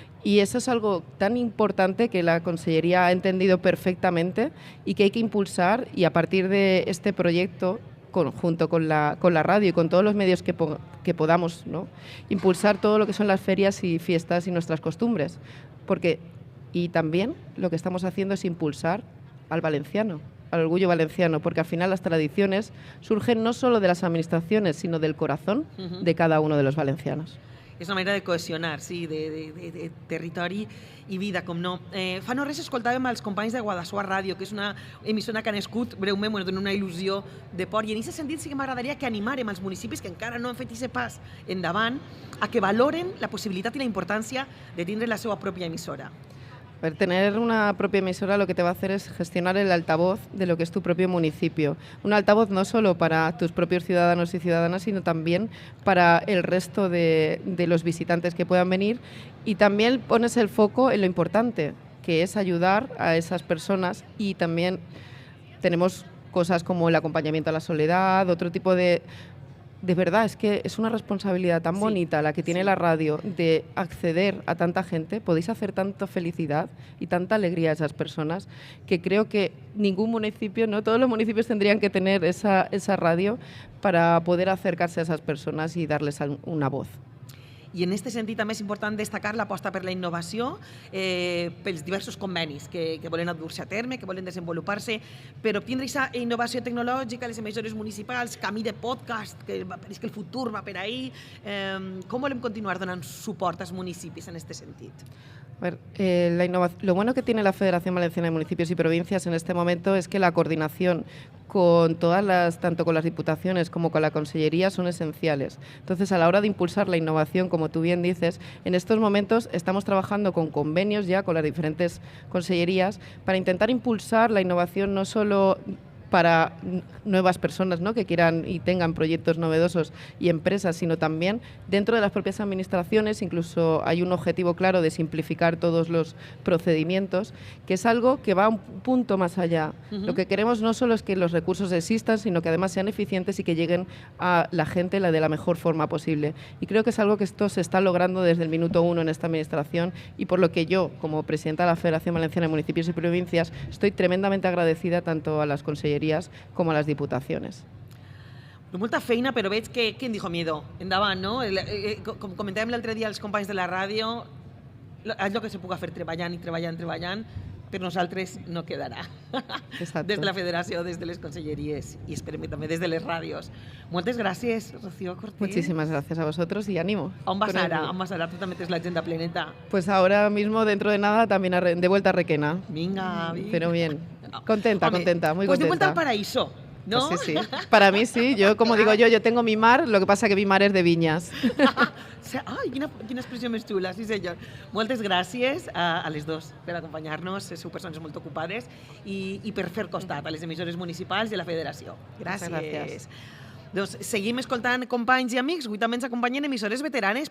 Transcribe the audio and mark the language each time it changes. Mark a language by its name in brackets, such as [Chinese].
[Spanish] Y eso es algo tan importante que la Consellería ha entendido perfectamente, y que hay que impulsar, y a partir de este proyecto, junto con la radio y con todos los medios que podamos, ¿no?, impulsar todo lo que son las ferias y fiestas y nuestras costumbres. Y también lo que estamos haciendo es impulsar al valenciano, al orgullo valenciano, porque al final las tradiciones surgen no solo de las administraciones, sino del corazón de cada uno de los valencianos. [Catalan] és una manera de cohesionar, sí, de territori i vida, com no. Fa no res escoltàvem els companys de Guadassuar Ràdio, que és una emissora que ha nascut breument, ens dona una il·lusió de port, i en aquest sentit sí que m'agradaria que animarem els municipis que encara no han fet aquest pas endavant a que valoren la possibilitat i la importància de tindre la seva pròpia emissora. [Spanish] Tener una propia emisora lo que te va a hacer es gestionar el altavoz de lo que es tu propio municipio. Un altavoz no solo para tus propios ciudadanos y ciudadanas, sino también para el resto de los visitantes que puedan venir. Y también pones el foco en lo importante, que es ayudar a esas personas. Y también tenemos cosas como el acompañamiento a la soledad, otro tipo de... De verdad, es que es una responsabilidad tan bonita la que tiene la radio de acceder a tanta gente. Podéis hacer tanta felicidad y tanta alegría a esas personas que creo que ningún municipio, no todos los municipios tendrían que tener esa radio para poder acercarse a esas personas y darles una voz. [Catalan] I en aquest sentit també és important destacar l'aposta per la innovació, pels diversos convenis que volen dur-se a terme, que volen desenvolupar-se per obtindre aquesta innovació tecnològica, les emissores municipals, camí de podcast, que és que el futur va per ahí. Com volem continuar donant suport als municipis en aquest sentit? [Spanish] A ver, lo bueno que tiene la Federación Valenciana de Municipios y Provincias en este momento es que la coordinación con tanto con las diputaciones como con la consellería son esenciales. Entonces, a la hora de impulsar la innovación, como tú bien dices, en estos momentos estamos trabajando con convenios ya con las diferentes consellerías para intentar impulsar la innovación no solo para nuevas personas, ¿no?, que quieran y tengan proyectos novedosos y empresas, sino también dentro de las propias administraciones. Incluso hay un objetivo claro de simplificar todos los procedimientos, que es algo que va un punto más allá. Lo que queremos no solo es que los recursos existan, sino que además sean eficientes y que lleguen a la gente de la mejor forma posible. Y creo que es algo que esto se está logrando desde el minuto uno en esta administración, y por lo que yo, como presidenta de la Federación Valenciana de Municipios y Provincias, estoy tremendamente agradecida tanto a las consellerías como a las diputaciones. [Catalan] Molta feina, però veig que [Spanish] ¿quién dijo miedo? [Catalan] Endavant, no? Com comentàvem l'altre dia als companys de la ràdio, allò que se puga fer treballant i treballant, per nosaltres no quedarà. [Spanish] Exacto. [Catalan] Des de la federació, des de les conselleries i esperem que també des de les ràdios. Moltes gràcies, Rocío Cortés. [Spanish] Muchísimas gracias a vosotros y ánimo. [Catalan] On vas ara? On vas ara? Tú també tens l'agenda pleneta. [Spanish] Pues ahora mismo, dentro de nada, también de vuelta a Requena. [Catalan] Vinga, vinga. [Spanish] Pero bien. Contenta, [Catalan] Home, [Spanish] contenta, muy pues contenta. de vuelta al paraíso, ¿no? Pues sí, sí. Para mí sí. Yo, como digo yo tengo mi mar, lo que pasa que mi mar es de viñas. [Catalan] Ai, quina expressió més xula, sí senyor. Moltes gràcies a les dos per acompanyar-nos, sou persones molt ocupades i per fer costat a les emissores municipals i a la federació. Gràcies. Doncs seguim escoltant companys i amics. Avui també ens acompanyen emissores veteranes.